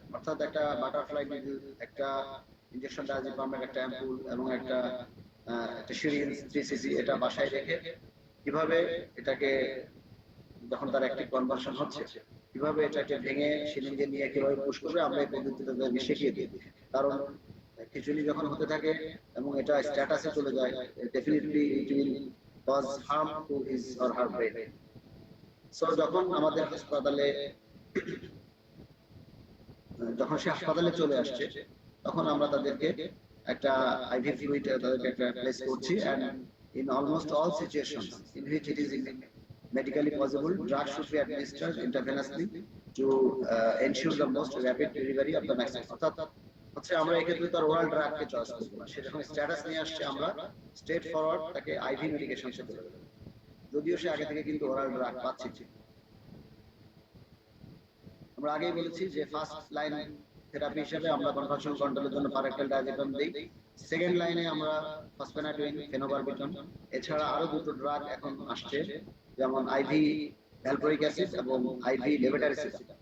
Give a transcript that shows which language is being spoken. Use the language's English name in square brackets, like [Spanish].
[Bangla] অর্থাৎ একটা butterfly needle, একটা ইনজেকশন ডায়াজেপামের একটা অ্যাম্পুল এবং একটা সিরিঞ্জ 3 cc এটা বাসায় রেখে কিভাবে এটাকে যখন তার অ্যাক্টিভ কনভার্সন হচ্ছে কিভাবে এটাকে ভেঙে সিরিঞ্জে নিয়ে কিভাবে পুশ করবে, আমরা এই পদ্ধতিটা শিখিয়ে দিই। কারণ খিচুড়ি যখন হতে থাকে এবং এটা স্ট্যাটাসে চলে যায়, [English] Definitely it will cause harm to his or her brain. [Bangla] So যখন আমাদের হাসপাতালে যখন সে হাসপাতালে চলে আসছে, তখন আমরা তাদেরকে একটা আইভি ফ্লুইড তাদেরকে একটা প্লেস করছি, [English] and in almost all situations in which it is medically possible, drug should be administered intravenously to ensure the most rapid delivery of the maximum. [Bangla] অর্থাৎ হচ্ছে আমরা এক্ষেত্রে তার ওরাল ড্রাগকে চয়েস করব না, সে যখন স্ট্যাটাস নিয়ে আসছে আমরা স্ট্রেট ফরওয়ার্ড তাকে আইভি মেডিকেশন সাথে দেব, যদিও সে আগে থেকে কিন্তু ওরাল ড্রাগ পাচ্ছে। আমরা আগেই বলেছি যে ফার্স্ট লাইন থেরাপি হিসেবে আমরা কনভার্সন কন্ট্রোলের জন্য পারেক্টাল ডায়াজেপাম দেই, সেকেন্ড লাইনে আমরা ফসফেনাটোইন, ফেনোবারবিটন, এছাড়া আরো দুটো ড্রাগ এখন আসছে, যেমন আইভি ভ্যালপোরিক অ্যাসিড এবং আইভি লেভোটাইরিসিড।